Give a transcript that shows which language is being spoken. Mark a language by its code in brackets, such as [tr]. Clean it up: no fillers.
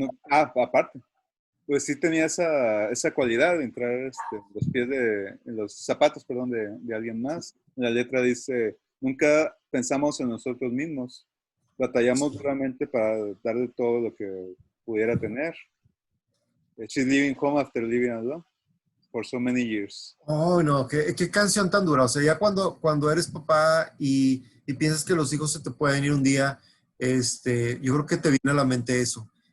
[es] Aparte, pues sí tenía esa cualidad de entrar en los zapatos, perdón, de alguien más. La letra dice, nunca pensamos en nosotros mismos, batallamos duramente para darle todo lo que pudiera tener. [en] She's living home after living alone for so many years. [es] Oh, no, qué canción tan dura. O sea, ya cuando eres papá y piensas que los hijos se te pueden ir un día, yo creo que te viene a la mente eso.